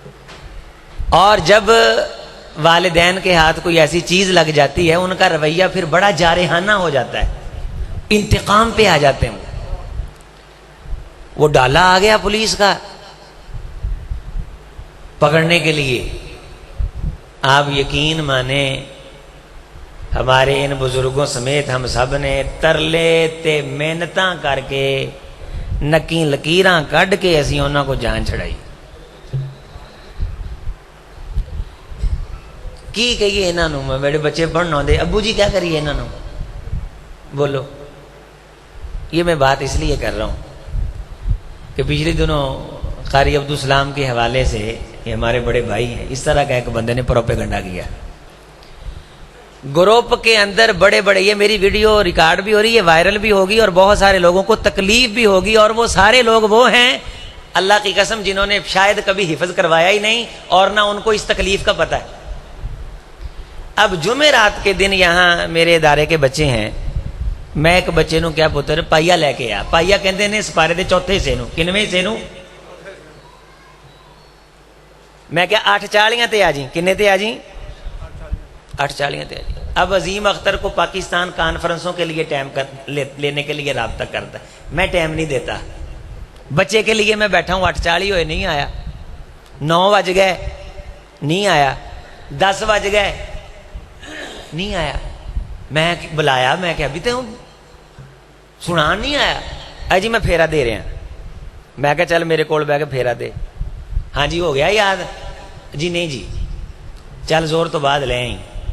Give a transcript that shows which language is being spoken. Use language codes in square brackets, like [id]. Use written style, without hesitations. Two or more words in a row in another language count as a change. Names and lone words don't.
[ur] اور جب والدین کے ہاتھ کوئی ایسی چیز لگ جاتی ہے ان کا رویہ پھر بڑا جارحانہ ہو جاتا ہے، انتقام پہ آ جاتے ہیں۔ وہ ڈالا آ گیا پولیس کا پکڑنے کے لیے، آپ یقین مانیں ہمارے ان بزرگوں سمیت ہم سب نے [pa] ترلے تے محنتاں کر کے نکی لکیراں کڈ کے اسی انہاں کو جان چھڑائی۔ کی کہیے انہاں نوں، میرے بچے پڑھنا ہوندے، ابو جی کیا کریے انہاں نوں، بولو۔ [ur] یہ میں بات اس لیے کر رہا ہوں کہ پچھلے دنوں قاری عبدالسلام کے حوالے سے، یہ ہمارے بڑے بھائی ہیں، اس طرح کا ایک بندے نے پروپیگنڈا کیا گروپ کے اندر، بڑے بڑے، یہ میری ویڈیو ریکارڈ بھی ہو رہی ہے، وائرل بھی ہوگی اور بہت سارے لوگوں کو تکلیف بھی ہوگی، اور وہ سارے لوگ وہ ہیں اللہ کی قسم جنہوں نے شاید کبھی حفظ کروایا ہی نہیں اور نہ ان کو اس تکلیف کا پتہ ہے۔ اب جمعرات کے دن یہاں میرے ادارے کے بچے ہیں، [pa] میں ایک بچے نو کیا پتر پائیا لے کے آیا، پائیا کہندے نے سپارے دے چوتھے حصے نو، کنویں حصے نو؟ میں کیا 8:40 تے آ جی، کنے تے آ جی؟ 8:40 تے آ جی۔ [ur] اب عظیم اختر کو پاکستان کانفرنسوں کے لیے ٹائم لینے کے لیے رابطہ کرتا ہے، میں ٹائم نہیں دیتا، بچے کے لیے میں بیٹھا ہوں، 8:40 ہوئے نہیں آیا، 9 بج گئے نہیں آیا، 10 بج گئے نہیں آیا، میں بلایا، [pa] میں کہ ابھی تو سنان نہیں آیا، جی میں پھیرا دے [ur] رہا، میں کہ چل میرے کول بہ کے پھیرا دے، ہاں جی ہو گیا یاد، [pa] جی نہیں جی چل زور تو بعد لے آئی،